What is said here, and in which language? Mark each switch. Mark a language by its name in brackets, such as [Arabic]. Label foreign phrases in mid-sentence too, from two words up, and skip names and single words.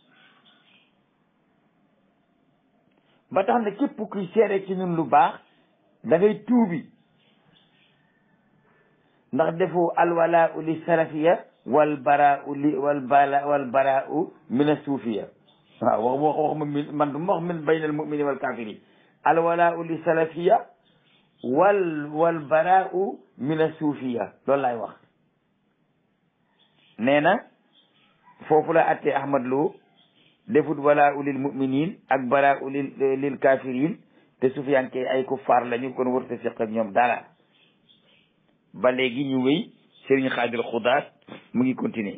[Wolof] ba tax na képp kuy seere ci ñun lu baax da ngay tuubi ndax defoo [Arabic] الولاء للسلفية والبراء من الصوفية [Wolof] waaw wax man du ma wax [Arabic] من بين المؤمن والكافر الولاء للسلفية والبراء من الصوفية [Wolof] loolu laay wax nee na foofu la attee Ahmad Lo defut [Arabic] ولاء أولي المؤمنين [Wolof] ak [Arabic] براء أولي للكافرين [Wolof] te sufiyanke ay kuffar lañu kon wërta fiq ak ñoom dara ba léegi ñu wéy Serigne Khadir Xudaat mu ngi continuer